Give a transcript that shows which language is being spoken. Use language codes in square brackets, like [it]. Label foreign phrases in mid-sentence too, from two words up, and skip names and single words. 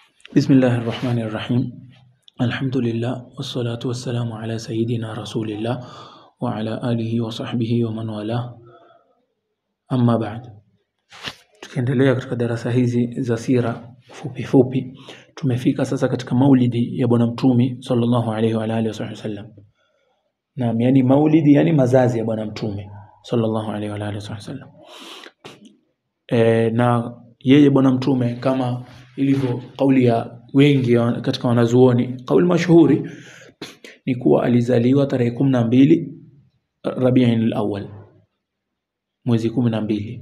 [ar] بسم الله الرحمن الرحيم. الحمد لله والصلاة والسلام على سيدنا رسول الله وعلى آله وصحبه ومن والاه. أما بعد, [sw] tukiendelea katika darasa hizi za sira fupi fupi, tumefika sasa katika maulidi ya bwana mtume [ar] صلى الله عليه وعلى آله وسلم. [sw] Na yani maulidi yani mazazi ya bwana mtume [ar] صلى الله عليه وعلى آله وسلم. [sw] Na yeye bwana mtume kama ilivyo kauli ya wengi katika wanazuoni, kauli mashuhuri ni kuwa alizaliwa tarehe 12 Rabiul Awwal, mwezi 12.